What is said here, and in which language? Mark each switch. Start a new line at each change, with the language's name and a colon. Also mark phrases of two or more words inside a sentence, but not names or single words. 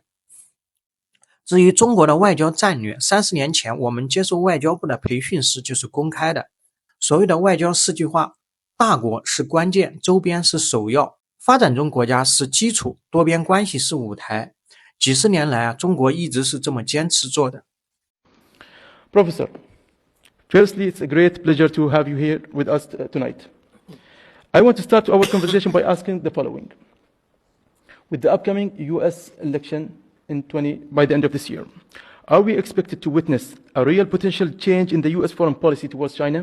Chinese: 至於中國的外交戰略，30年前我們接受外交部的培訓時就是公開的。所謂的外交4句話：大國是關鍵，周邊是首要，發展中國家是基礎，多邊關係是舞台。幾十年來中國一直是這麼堅持做的。
English: Professor, firstly, it's a great pleasure to have you here with us tonight. I want to start our conversation by asking the following. With the upcoming US election by the end of this year, are we expected to witness a real potential change in the US foreign policy towards China?